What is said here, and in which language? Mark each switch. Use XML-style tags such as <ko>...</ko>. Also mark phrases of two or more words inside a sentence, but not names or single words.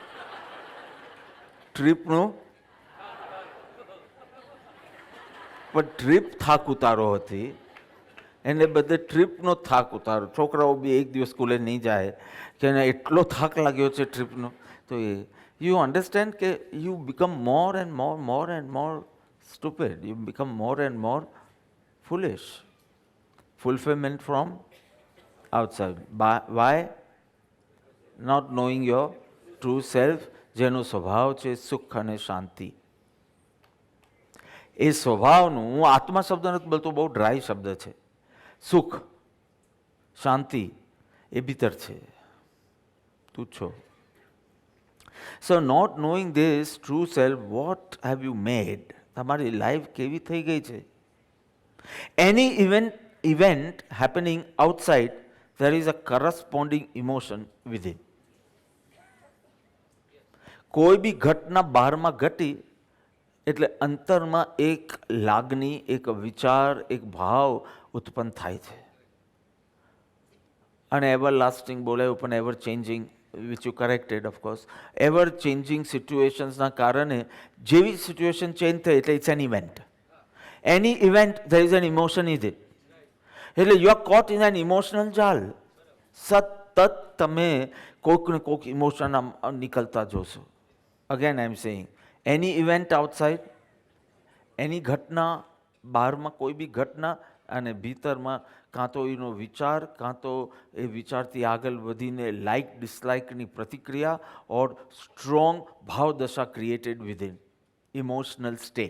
<gu>ટ્રીપનું પણ ટ્રીપ થાક ઉતારો હતી, એને બદલે ટ્રીપનો થાક ઉતારો. છોકરાઓ બી 1 દિવસ સ્કૂલે નહીં જાય કે એને એટલો થાક લાગ્યો છે ટ્રીપનો. તો એ</gu> <en>you understand કે you become more and more stupid, you become more and more foolish. Fulfillment from outside. Why? Not knowing your true self,</en> <gu>જેનો સ્વભાવ છે સુખ અને શાંતિ. એ સ્વભાવનું, હું આત્મા શબ્દ નથી બોલતો, બહુ ડ્રાય શબ્દ છે. સુખ, શાંતિ એ ભીતર છે, તું છો.</gu> <en>So not knowing this true self, what have you made?</en> <gu>તમારી લાઈફ કેવી થઈ ગઈ છે?</gu> <en>any event happening outside, there is a corresponding emotion within.</en> <gu>કોઈ બી ઘટના બહારમાં ઘટી એટલે અંતરમાં એક લાગણી, એક વિચાર, એક ભાવ ઉત્પન્ન થાય છે. અને</gu> <en>ever lasting</en> <gu>બોલાયું, પણ</gu> <en>ever changing, which you corrected of course, ever changing situationsના</en> <gu>કારણે જેવી</gu> <en>situation change</en> <gu>થઈ એટલે</gu> <en>it's an event. any event there is an emotion in it. એટલે you are caught in an emotional જાલ.</en> <gu>સતત તમે કોઈક ને કોઈક ઇમોશન નીકળતા જોશો.</gu> <en>again I am saying, any event outside,</en> <gu>એની ઘટના બહારમાં, કોઈ બી ઘટના, અને ભીતરમાં કાં તો એનો વિચાર, કાં તો એ વિચારથી આગળ વધીને</gu> <en>like dislikeની</en> <gu>પ્રતિક્રિયા,</gu> <en>or strong</en> <gu>ભાવદશા</gu> <en>created within emotional state.</en>